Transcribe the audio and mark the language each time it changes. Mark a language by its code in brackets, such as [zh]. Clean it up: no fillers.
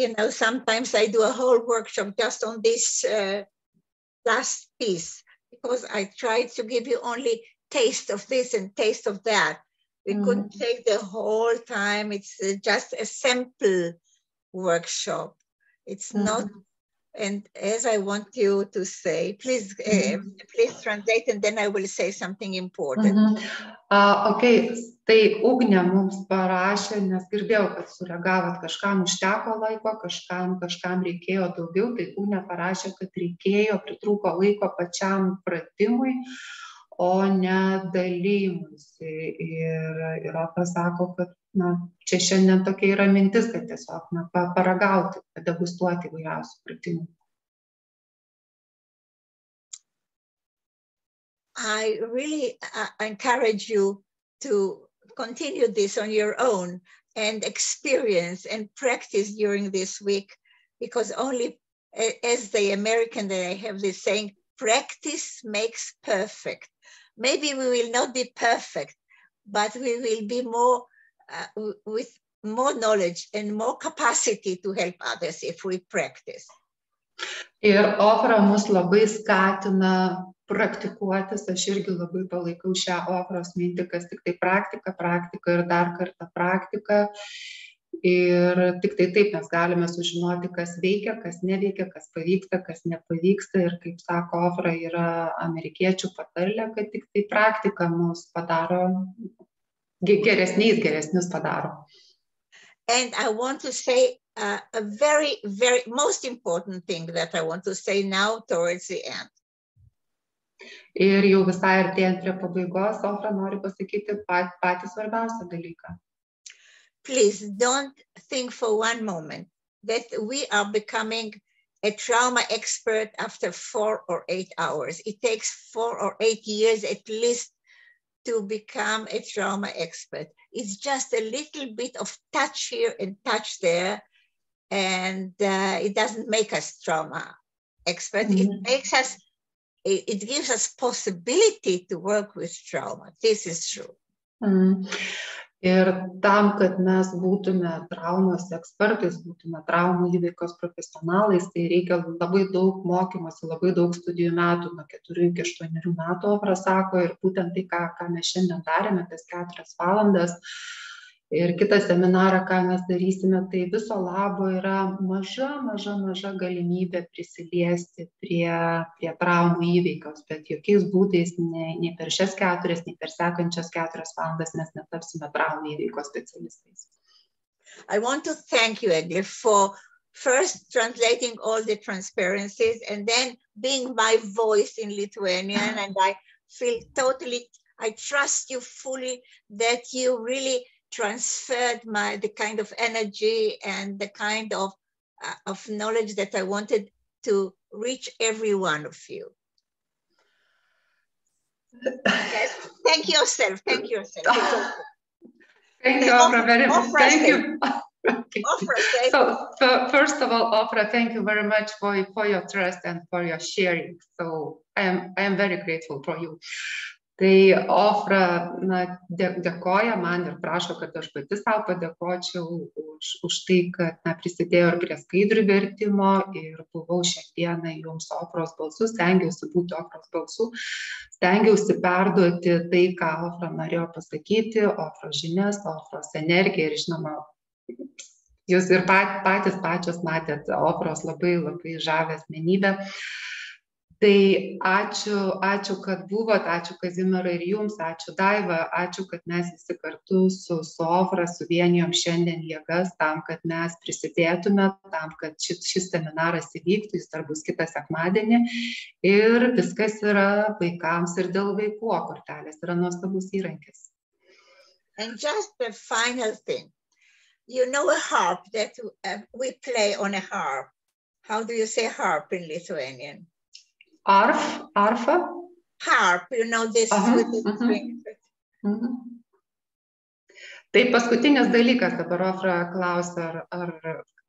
[en] Sometimes I do a whole workshop just on this last piece, because I try to give you only taste of this and taste of that. We couldn't take the whole time. It's just a sample workshop. It's not, and as I want you to say, please translate, and then I will say something important. [lt] Okay, tai Ugnė mums parašė, nes girdėjau, kad sureagavot, kažkam užteko laiko, kažkam reikėjo daugiau, tai Ugnė parašė, kad pritrūko laiko pačiam pratimui, o ne dalymuisi. Ir Ofra sako, kad čia šiandien tokia yra mintis, kad tiesiog paragauti, degustuoti įvairiausių pratimų. [en] I really encourage you to continue this on your own and experience and practice during this week, because only as the American that I have this saying, practice makes perfect. Maybe we will not be perfect, but we will be more with more knowledge and more capacity to help others if we practice. [lt] Ir Ofra mus labai skatina praktikuotis, aš irgi labai palaikau šią Ofros mintį, kas tik tai praktika ir dar kartą praktika. Ir tik tai taip mes galime sužinoti, kas veikia, kas neveikia, kas pavyksta, kas nepavyksta. Ir kaip sako Ofra, yra amerikiečių patarlė, kad tik tai praktika mus padaro geresnius padaro. [en] And I want to say a very, very most important thing that I want to say now towards the end. [lt] Ir jau visai artėjant prie pabaigos, Ofra nori pasakyti patį svarbiausią dalyką. [en] Please don't think for one moment that we are becoming a trauma expert after 4 or 8 hours. It takes 4 or 8 years at least to become a trauma expert. It's just a little bit of touch here and touch there, and it doesn't make us trauma expert. It gives us possibility to work with trauma. This is true. [lt] Ir tam, kad mes būtume traumos ekspertais, būtume traumų įveikos profesionalais, tai reikia labai daug mokymosi, labai daug studijų metų, nuo 4 iki 8 metų, Ofra sako, ir būtent tai, ką mes šiandien darėme, tas 4 valandas. Ir kitą seminarą, ką mes darysime, tai viso labo yra maža galimybė prisiliesti prie traumų įveikos, bet jokiais būdais nei per šias 4, nei per sekančias 4 valandas mes netapsime traumų įveikos specialistais. [en] I want to thank you, Egle, for first translating all the transparencies and then being my voice in Lithuanian. And I feel totally, I trust you fully that you really transferred the kind of energy and the kind of knowledge that I wanted to reach every one of you. Yes. Thank yourself. Thank yourself. Thank you, Ofra, very much. Thank you. Okay. So first of all, Ofra, thank you very much for your trust and for your sharing. So I am very grateful for you. [lt] Tai Ofra dėkoja man ir prašo, kad aš pati savo padėkočiau už tai, kad prisidėjo ir prie skaidrių vertimo ir buvau šiandieną jums Ofros balsu, stengiausi būti Ofros balsu, stengiausi perduoti tai, ką Ofra norėjo pasakyti, Ofros žinias, Ofros energiją ir žinoma, jūs ir pačios matėt Ofros labai žavią asmenybę. Tai ačiū, kad buvot, ačiū Kazimierai ir jums, ačiū Daiva, ačiū, kad mes visi kartu su Ofra suvienijom šiandien jėgas tam, kad mes prisidėtume, tam, kad šis seminaras įvyktų, jis dar bus kitą sekmadienį ir viskas yra vaikams ir dėl vaikų, o kortelės yra nuostabus įrankis. [en] And just the final thing, you know a harp that we play on a harp. How do you say harp in Lithuanian? [lt] Arfa? [en] Harp, you know this. [lt] Tai paskutinis dalykas, dabar Ofra klausia, ar